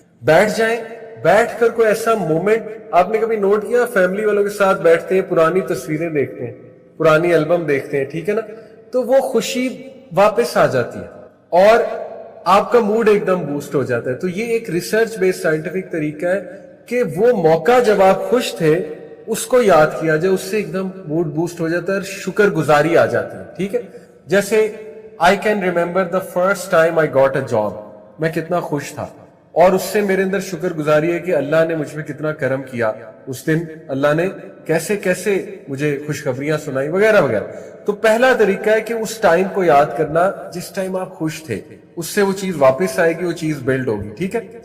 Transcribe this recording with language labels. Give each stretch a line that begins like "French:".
Urdu: بیٹھ جائیں, بیٹھ کر کوئی ایسا مومنٹ, آپ نے کبھی نوٹ کیا فیملی والوں کے ساتھ بیٹھتے ہیں, پرانی تصویریں دیکھتے ہیں, پرانی البم دیکھتے ہیں, ٹھیک ہے نا, تو وہ خوشی واپس آ جاتی ہے اور آپ کا موڈ ایک دم بوسٹ ہو جاتا ہے. تو یہ ایک ریسرچ بیسڈ سائنٹیفک طریقہ ہے کہ وہ موقع جب آپ خوش تھے اس کو یاد کیا جائے, اس سے ایک دم موڈ بوسٹ ہو جاتا ہے اور شکر گزاری آ جاتی ہے, ٹھیک ہے. جیسے
English: I can remember the first time I got a job.
Urdu: میں کتنا خوش تھا اور اس سے میرے اندر شکر گزاری ہے کہ اللہ نے مجھ پہ کتنا کرم کیا. اس دن اللہ نے کیسے کیسے مجھے خوشخبریاں سنائی وغیرہ وغیرہ. تو پہلا طریقہ ہے کہ اس ٹائم کو یاد کرنا جس ٹائم آپ خوش تھے, اس سے وہ چیز واپس آئے گی, وہ چیز بلڈ ہوگی, ٹھیک ہے.